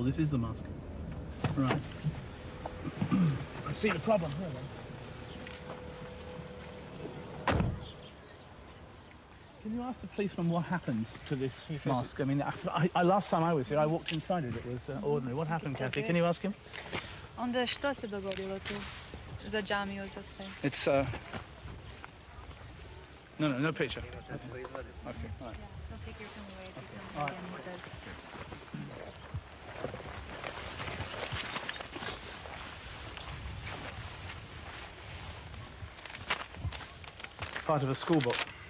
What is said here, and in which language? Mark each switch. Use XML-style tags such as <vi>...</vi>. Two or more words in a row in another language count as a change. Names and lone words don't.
<en>This is the mosque. Right. I see the problem here, then. Can you ask the policeman what happened to this mosque? I mean, last time I was here, I walked inside it. It was ordinary. What happened, Kathy? Can you ask him?</en> <bs>Onda što se dogodilo tu za džamiju, za sve?</bs> <en>It's no picture. Okay, all right. They'll take your phone away if you All film right. again, he said. Part of a school book.</en>